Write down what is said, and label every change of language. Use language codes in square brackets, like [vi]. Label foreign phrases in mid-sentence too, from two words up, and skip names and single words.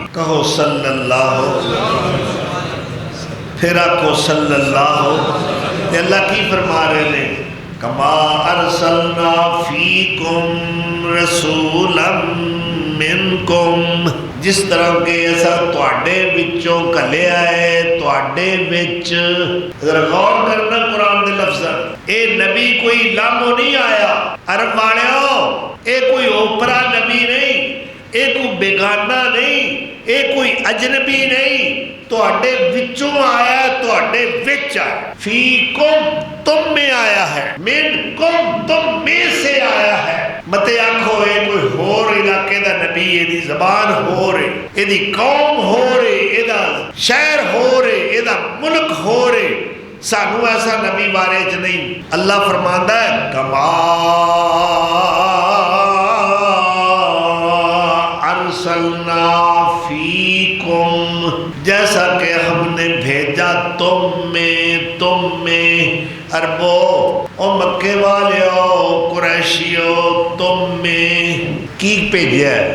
[pa] کہو صلی اللہ پھر آکو صلی اللہ۔ تے اللہ کی فرما رہے ہیں [ar] کما ارسلنا فیکم رسولا منکم، [pa] جس طرح کہ ایسا تواڈے وچوں کلیا ہے، تواڈے وچ۔ ذرا غور کرنا قرآن دے لفظ، اے نبی کوئی لامو نہیں آیا عرب والےو، اے کوئی اوپرا نبی نہیں، اے کوئی بیگانہ نہیں، اے کوئی اجنبی نہیں، تواڈے وچوں آیا ہے، تواڈے وچ آیا، فیکم [ur] تم میں آیا ہے، [pa] منکم [ur] تم میں سے آیا ہے۔ [pa] متے آنکھو اے کوئی ہور علاقے دا نبی، اے دی زبان ہو رہے، اے دی قوم ہو رہے، اے دا شہر ہو رہے، اے دا ملک ہو رہے، سانو ایسا نبی بارے چ نہیں۔ اللہ فرماندا ہے [ar] کما ارسلنا فیکم، [ur] جیسا کہ ہم نے بھیجا تم میں [pa] عربو او مکے والیو قریشیو، [ur] تم میں کی بھیجا ہے؟